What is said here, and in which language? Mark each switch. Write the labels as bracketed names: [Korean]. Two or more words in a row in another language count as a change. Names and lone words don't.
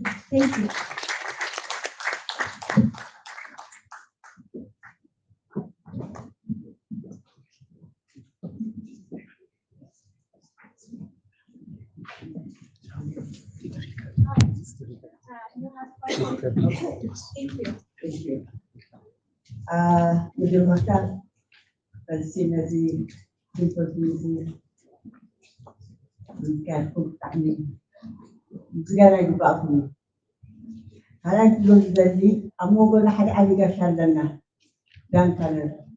[English] Thank you. You have 5 minutes. Thank you. Thank you. [Tigrinya] መጀመርታ በዚ ነዚ ሪፖርት ነዚ ዝካየድኩም ብጣዕሚ ምስጋና ይግባእኩም እዩ ካልኣይ ክብሎ ዝደሊ ኣብ ሞጎና ሓደ ዓብዪ ጋሻ ኣለና ዳንካነን